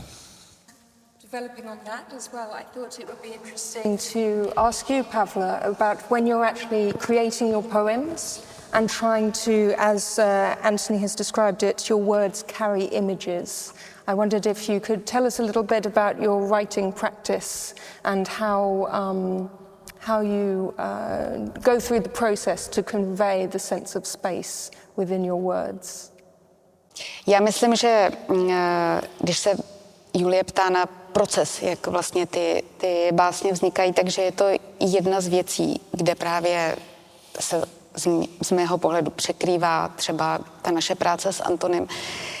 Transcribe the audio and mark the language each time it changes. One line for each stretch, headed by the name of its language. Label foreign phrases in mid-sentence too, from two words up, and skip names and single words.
English: Developing on that as well, I thought it would be interesting to ask you, Pavla, about when you're actually creating your poems and trying to, as Antony has described it, your words carry images. I wondered if you could tell us a little bit about your writing practice and how you go through the process to convey the sense of space within your words.
Czech: Já myslím, že když se Julie ptá na proces, jak vlastně ty básně vznikají, takže je to jedna z věcí, kde právě se z mého pohledu překrývá třeba ta naše práce s Antonym.